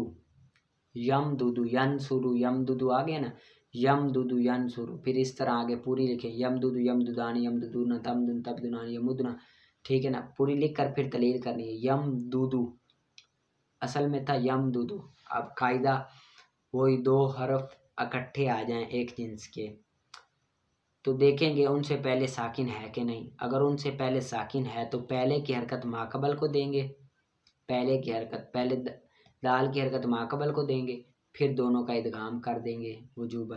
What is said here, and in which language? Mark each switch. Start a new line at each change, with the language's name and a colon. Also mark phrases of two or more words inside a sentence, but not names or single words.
Arabic: یم دودو ینصرو یم دودو
Urdu: آ گیا نا،
Arabic: یم دودو ینصرو.
Urdu: پھر اس طرح آگے پوری لکھیں،
Arabic: یم دودو یم دودانی یم دودون تمدن تبدنانی یمدنا.
Urdu: ٹھیک ہے نا، پوری لکھ کر پھر تلیل کرنی ہے.
Arabic: یم دودو
Urdu: اصل میں تھا
Arabic: یم دودو.
Urdu: اب قاعدہ وہی دو حرف اکٹھے آ جائیں ایک جنس کے تو دیکھیں گے ان سے پہلے ساکن ہے کہ نہیں. اگر ان سے پہلے ساکن ہے تو پہلے کی حرکت ماقبل کو دیں گے، پہلے کی حرکت پہلے دال کی حرکت ماقبل کو دیں گے، پھر دونوں کا ادغام کر دیں گے وجوباً.